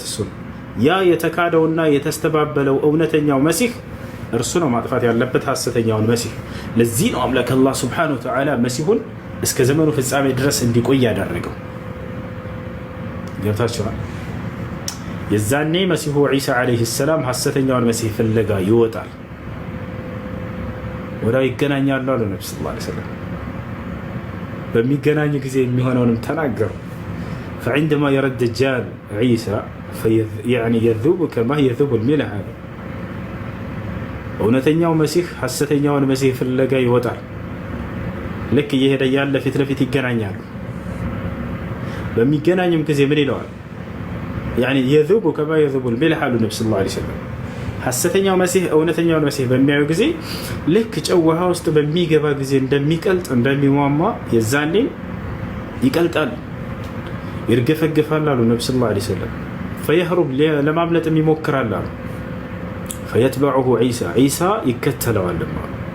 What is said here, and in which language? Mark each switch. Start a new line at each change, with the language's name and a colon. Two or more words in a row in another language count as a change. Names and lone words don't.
Amharic: እሱን ያ የተካደውና የተስተባበለው እውነተኛው መሲህ እርሱ ነው ማጥፋት ያለበት ሐሰተኛውን መሲህ። ለዚህ ነው አምላክ አላህ
Arabic: سبحانه وتعالى
Amharic: መሲሁን እስከ ዘመኑ ፍጻሜ ድረስ እንዲቆይ ያደረገው። ገብታችኋል? የዛኔ መሲሁ ዒሳ ዓለይሂ ሰላም ሐሰተኛውን መሲህ ፍለጋ ይወጣል። ወዲያው ይገናኛሉ አሉ ነቢ
Arabic: صلى الله عليه وسلم።
Amharic: በሚገናኙ ጊዜ የሚሆነውንም ተናገሩ።
Arabic: فعندما يرى الدجال عيسى يعني يذوب كما يذوب الملح
Amharic: አሉ። እውነተኛው መሲህ ሐሰተኛውን መሲህ ፍለጋ ይወጣል። ልክ እየሄደ ያለ ፊት ለፊት ይገናኛሉ። በሚገናኙም ጊዜ ምን ይለዋል?
Arabic: يعني يذوب كما يذوب الملح
Amharic: አሉ ነቢ
Arabic: صلى الله عليه وسلم።
Amharic: ሐሰተኛው መሲህ እውነተኛውን መሲህ በሚያዩ ጊዜ ልክ ጨው ውሃ ውስጥ በሚገባ ጊዜ እንደሚቀልጥ እንደሚሟሟ የዛኔ ይቀልጣል፣ ይርገፈገፋል አሉ ነቢ
Arabic: صلى الله عليه وسلم።
Amharic: ፈየህሩብ ለማምለጥም ይሞክራል አሉ።
Arabic: فيتبعه عيسى
Amharic: ይከተለዋል አሉ።